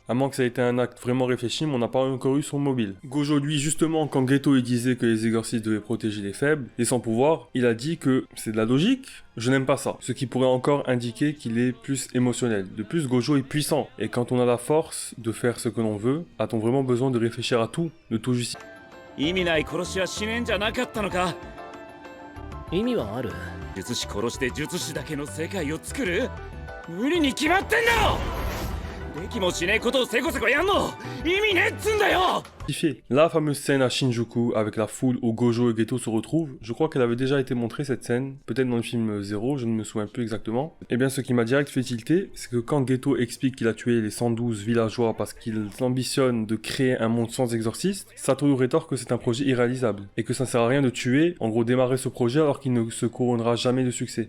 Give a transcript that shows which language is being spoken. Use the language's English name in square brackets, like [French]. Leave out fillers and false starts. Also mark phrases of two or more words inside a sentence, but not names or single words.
[French] À moins que ça ait été un acte vraiment réfléchi, mais on n'a pas encore eu son mobile. Gojo, lui, justement, quand Geto il disait que les exorcistes devaient protéger les faibles, les sans-pouvoir, il a dit que c'est de la logique, je n'aime pas ça. Ce qui pourrait encore indiquer qu'il est plus émotionnel. De plus, Gojo est puissant. Et quand on a la force de faire ce que l'on veut, a-t-on vraiment besoin de réfléchir à tout, de tout justifier? [Japanese] 意味ない殺しはしねえんじゃなかったのか。意味はある。術師殺して術師だけの世界を作る。無理に決まってんだろ。できもしねえことをせこせこやんの意味ねえっつんだよ。 [French] La fameuse scène à Shinjuku avec la foule où Gojo et Geto se retrouvent, je crois qu'elle avait déjà été montrée cette scène, peut-être dans le film 0, je ne me souviens plus exactement. Et bien ce qui m'a direct fait tilter, c'est que quand Geto explique qu'il a tué les 112 villageois parce qu'il ambitionne de créer un monde sans exorciste, Satoru rétorque que c'est un projet irréalisable, et que ça ne sert à rien de tuer, en gros démarrer ce projet alors qu'il ne se couronnera jamais de succès.